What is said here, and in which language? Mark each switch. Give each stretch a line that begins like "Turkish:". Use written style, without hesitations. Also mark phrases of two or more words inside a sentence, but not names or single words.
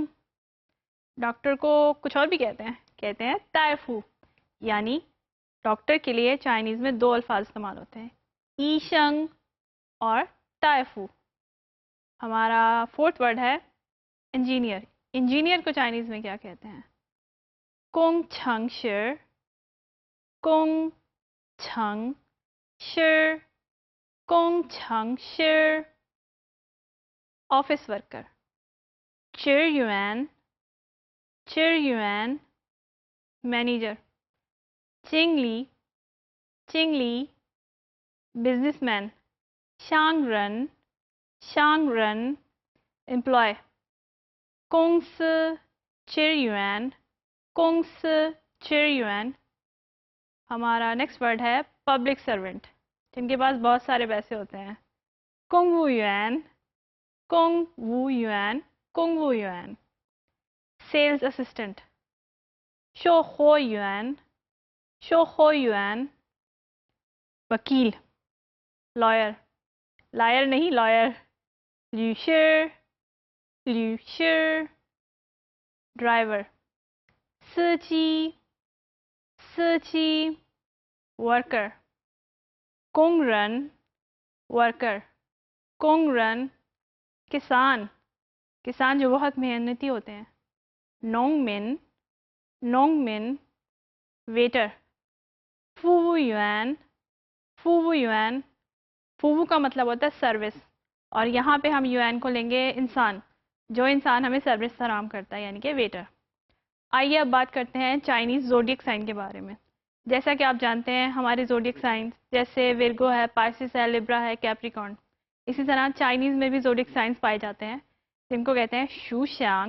Urdu: ڈاکٹر کو کچھ اور بھی کہتے ہیں تائفو. یعنی ڈاکٹر کے لیے چائنیز میں 2 الفاظ استعمال ہوتے ہیں، ایشنگ اور تائفو. ہمارا
English: 4th word
Urdu: ہے انجینئر. انجینئر کو چائنیز میں کیا کہتے ہیں؟
Chinese: 工程师，工程师，工程师.
English: office worker
Chinese: 职员，职员. مینیجر 经理，经理.
English: businessman
Chinese: 商人，商人. امپلائے 公司职员，公司职员.
Urdu: ہمارا
English: next word
Urdu: ہے
English: public servant,
Urdu: جن کے پاس بہت سارے پیسے ہوتے ہیں.
Chinese: 公务员，公务员，公务员.
English: sales assistant
Chinese: 售货员，售货员.
Urdu: وکیل لائر، لائر نہیں لائر،
Chinese: 律师，律师. ڈرائیور 司机，司机. ورکر 工人, ورکر 工人.
Urdu: کسان، کسان جو بہت محنتی ہوتے ہیں،
Chinese: 农民，农民. ویٹر 服务员，服务员.
Urdu: فوو کا مطلب ہوتا ہے سروس، اور یہاں پہ ہم یوان کو لیں گے انسان، جو انسان ہمیں سروس فراہم کرتا ہے یعنی کہ ویٹر. آئیے اب بات کرتے ہیں
English: Chinese zodiac sign
Urdu: کے بارے میں. جیسا کہ آپ جانتے ہیں ہمارے
English: zodiac signs
Urdu: جیسے ورگو ہے، پائسس ہے، لبرا ہے، کیپریکارن، اسی طرح چائنیز میں بھی
English: zodiac signs
Urdu: پائے جاتے ہیں جن کو کہتے ہیں
Chinese: 属相.